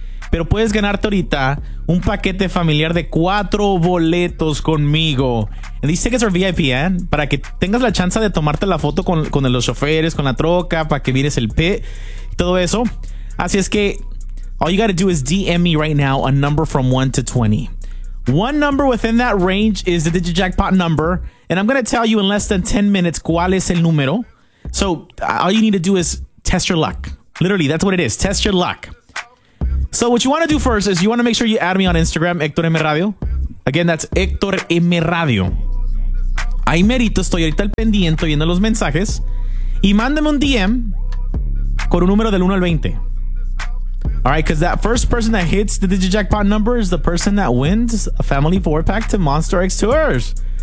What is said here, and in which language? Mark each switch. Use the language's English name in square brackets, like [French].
[Spanish] Pero puedes ganarte ahorita un paquete familiar de 4 boletos conmigo. [English] And these tickets are VIP, [Spanish] ¿eh? Para que tengas la chance de tomarte la foto con los choferes, con la troca, para que mires el pit, todo eso. Así es que, [English] all you gotta do is DM me right now a number from 1 to 20. One number within that range is the Digit Jackpot number. And I'm gonna tell you in less than 10 minutes [Spanish] cuál es el número. [English] So all you need to do is test your luck. Literally, that's what it is. Test your luck. So what you want to do first is you want to make sure you add me on Instagram, Hector M Radio. Again, that's Hector M Radio. [Spanish] Ahí merito, estoy ahorita al pendiente viendo los mensajes. Y mándame un DM con un número del 1 al 20. [English] All right, because that first person that hits the Digit Jackpot number is the person that wins a family four pack to Monster X Tours.